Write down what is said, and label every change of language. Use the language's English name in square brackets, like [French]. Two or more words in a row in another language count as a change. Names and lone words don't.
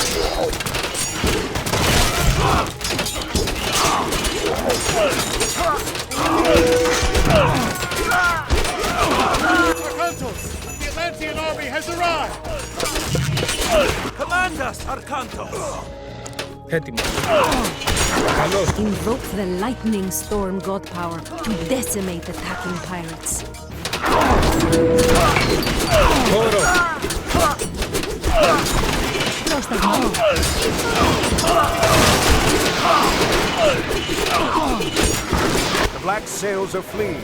[English] Arkantos! The Atlantean army has arrived! Command us, Arkantos! [Greek] Έτοιμος. Καλώς. [English] Invoke the lightning storm god power to decimate attacking pirates. [Greek] Χώρο. Πρόσταγμα. [English] The black sails are fleeing.